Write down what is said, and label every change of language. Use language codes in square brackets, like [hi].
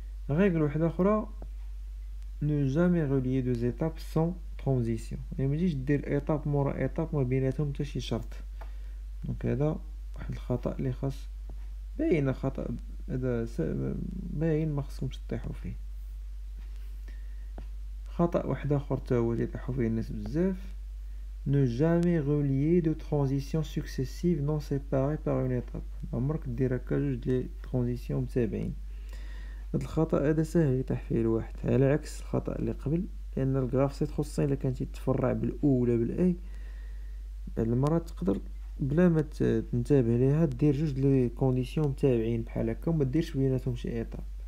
[ar] ريغل وحده اخرى: [fr] ne jamais relier deux étapes sans transition، [ar] يعني متجيش دير ايطاب مورا ايطاب ما بيناتهم حتى شي شرط. دونك هذا واحد الخطا اللي خاص باين خطا، هذا باين ما خصهمش تطيحوا فيه. خطا واحد اخر تا هو تيطيحوا فيه الناس بزاف: [fr] ne jamais relier de transitions successives non séparées par une étape. [ar] عمرك دير هكا جوج لي ترانزيسيون متابعين. هاد الخطا هذا ساهل يطيح فيه الواحد على عكس الخطا اللي قبل، لان الجرافسيت خصوصا الا كان تيتفرع بالاو ولا بالاي بعض المرات تقدر بلا ما تنتبه ليها دير جوج لي كونديسيون متابعين بحال هكا وما ديرش بيناتهم شي ايطاب.